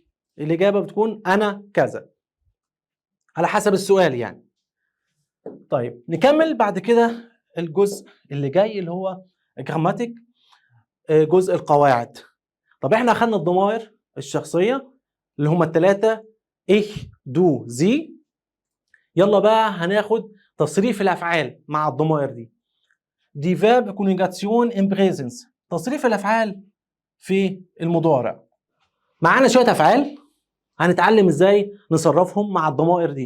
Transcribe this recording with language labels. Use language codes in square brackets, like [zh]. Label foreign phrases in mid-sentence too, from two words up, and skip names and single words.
[ar] الاجابه بتكون انا كذا على حسب السؤال يعني. طيب نكمل بعد كده الجزء اللي جاي اللي هو جراماتيك، جزء القواعد. طب احنا اخدنا الضمائر الشخصيه اللي هم الثلاثه [de] ich du sie. [ar] يلا بقى هناخد تصريف الافعال مع الضمائر دي. [de] Die Verbkonjugation im Präsens, [ar] تصريف الافعال في المضارع. معانا شويه افعال هنتعلم ازاي نصرفهم مع الضمائر دي.